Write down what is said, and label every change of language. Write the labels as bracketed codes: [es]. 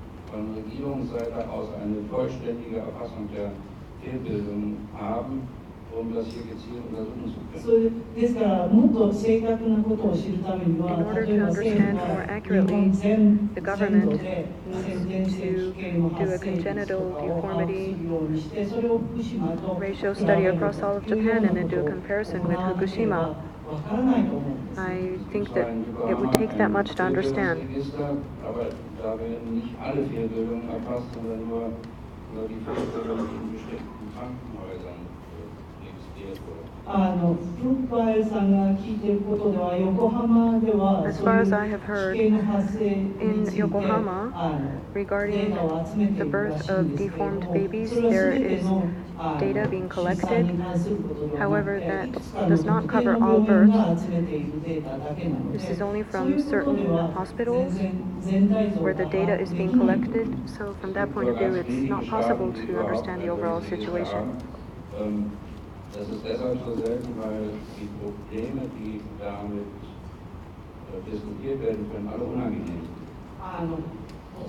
[de] Von Regierungsseite aus eine vollständige Erfassung der Fehlbildungen haben, um das hier gezielt untersuchen zu können. [ja] ですからもっと正確なことを知るためには、例えば政府は日本全土で先天性奇形の発生率とかを把握するようにして、それを福島と比べるというようなことをわからないと思うんです。 [en] I think that it would take that much to understand. [de] Da werden nicht alle Fehlbildungen erfasst, sondern nur die Fehlbildungen, die in bestimmten Krankenhäusern registriert wurden. [en] As far as I have heard, in Yokohama, regarding the birth of deformed babies, there is data being collected. However, that does not cover all births. This is only from certain hospitals where the data is being collected. So from that point of view, it's not possible to understand the overall situation. [de] Das ist deshalb so selten, weil die Probleme, die damit diskutiert werden können, alle unangenehm sind.